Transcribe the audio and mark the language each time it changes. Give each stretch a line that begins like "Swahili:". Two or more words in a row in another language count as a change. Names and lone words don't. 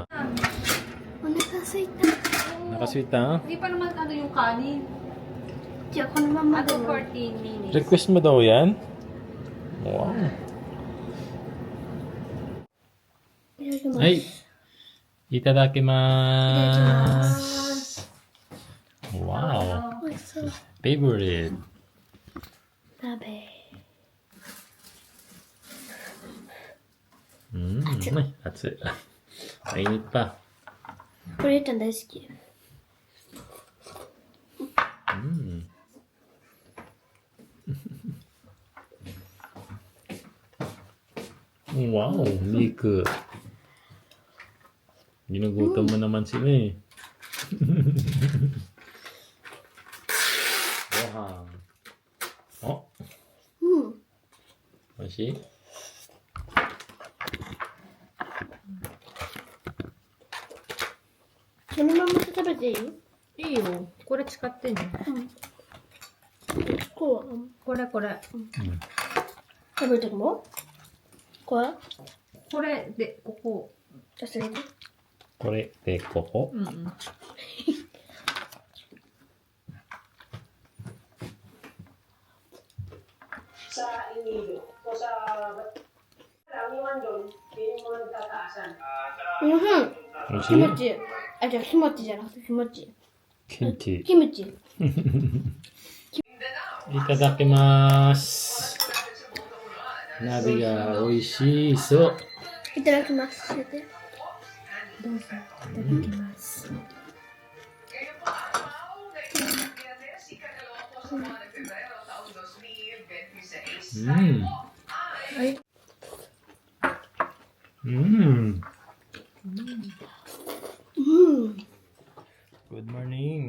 Filipino: Nakasweet na. Nakasweet, ha? Hindi pa naman yung kanin. Di ako naman Ato magawa. 14 minutes. Request mo daw yan? Wow. Ay, Itadakimasu. Wow.
Japanese: 美味しそう。 Favorite. 鍋。熱い。
Filipino: Mainit pa.
Japanese: これちゃん大好き。 Wow, Nick.
Filipino: Ginugutom mo naman sila eh. Gohan. Oh,
Japanese: うん。 oishi? そのまま食べていい？いいよ。これ使ってね。こう。これこれ。食べるときもこれこれで、ここ。じゃあそれで。これでここ? うんうん。
Filipino: sa Inido. So sa karamihan doon, yun yung mga nagtataasan.
Japanese: うん。キ Oishi? ムチ。あ、じゃあキムチじゃなくてキムチ。 Kimchi. キムチ。 Itadakimasu. 鍋が美味しそう. いただきます。教えて。どうぞ。いただきます。 Ay.
English: Good morning.